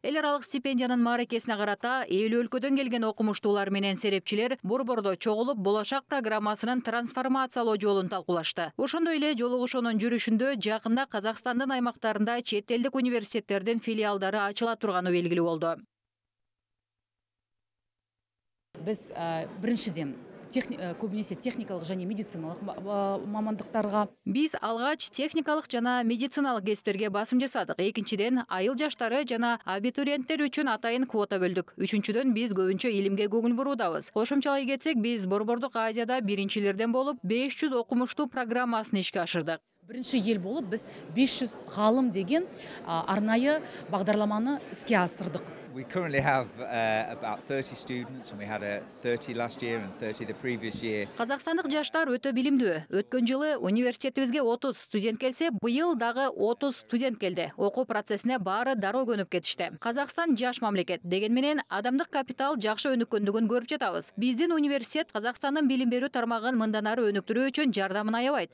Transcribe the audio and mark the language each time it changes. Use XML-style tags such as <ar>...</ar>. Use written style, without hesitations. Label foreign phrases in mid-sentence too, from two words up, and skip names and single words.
<ky>Эл аралык стипендиянын мааракесине карата эл өлкөдөн келген окумуштуулар менен серепчилер борбордо чогулуп, болашак программасынын трансформациялоо жолун талкуулашты. Ошондой эле жолугушуунун жүрүшүндө жакында Казакстандын аймактарында чет элдик университеттердин филиалдары ачыла турганы белгилүү болду.</ky> <kk>Біз біріншіден көбінесе техникалық және медициналық мамандықтарға.</kk> <ky>Биз алгач техникалык жана медициналык кесиптерге басым жасадык. Экинчиден айыл жаштары жана абитуриенттер үчүн атайын квота бөлдүк. Үчүнчүдөн биз көбүнчө илимге көңүл буруудабыз. Кошумчалай кетсек, биз Борбордук Азияда биринчилерден болуп 500 окумуштуу программасын ишке ашырдык.</ky> <kk>Бірінші ел болып, біз 500 ғалым деген арнайы бағдарламаны іске асырдық.</kk> <en>We currently have about 30 students, and we had 30 last year and 30 the previous year.</en> <ky>Казакстандык жаштар өтө билимдүү. Өткөн жылы университетибизге 30 студент келсе, быйыл дагы 30 студент келди. Окуу процессине баары дароо көнүп кетишти. Казакстан жаш мамлекет деген менен адамдык капитал жакшы өнүккөндүгүн көрүп жатабыз. Биздин университет Казакстандын билим берүү тармагын мындан ары өнүктүрүү үчүн жардамын аябайт.</ky>